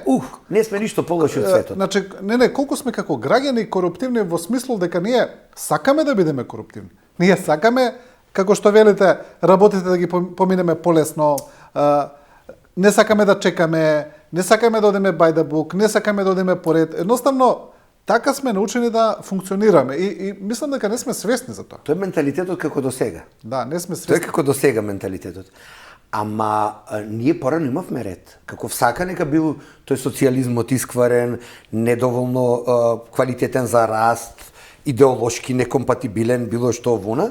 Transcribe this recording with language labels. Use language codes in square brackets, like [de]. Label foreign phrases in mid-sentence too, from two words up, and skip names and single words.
[mk] не сме ништо погаши од светот. Значи, колку сме како граѓани коруптивни во смисло дека ние сакаме да бидеме коруптивни. Ние сакаме, како што велите, работите да ги поминеме полесно, не сакаме да чекаме, не сакаме да одиме [en] by the book, [mk] не сакаме да одиме поред. Едноставно, така сме научени да функционираме и мислам дека не сме свесни за тоа. Тоа е менталитетот како до сега. Да, не сме свесни. Тоа е како до сега менталитетот. Ама ние порано имавме ред. Како всака нека бил тој социјализмот искварен, недоволно квалитетен за раст, идеолошки некомпатибилен, било што вона.